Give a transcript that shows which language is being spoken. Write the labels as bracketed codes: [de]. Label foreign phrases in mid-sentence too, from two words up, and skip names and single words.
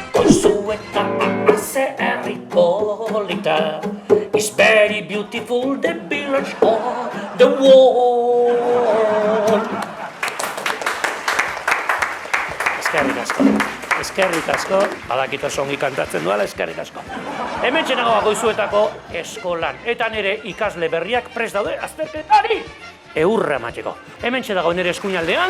[eu] Zueta ze herri polita. [en] It's very beautiful, the village on the wall. [eu] Eskerrik asko, badakit oso ongi kantatzen duela, eskerrik asko. Hemen txenago Goizuetako eskolan, eta nire ikasle berriak prest daude azterketari eurra emateko. Hemen dago nire eskuinaldean.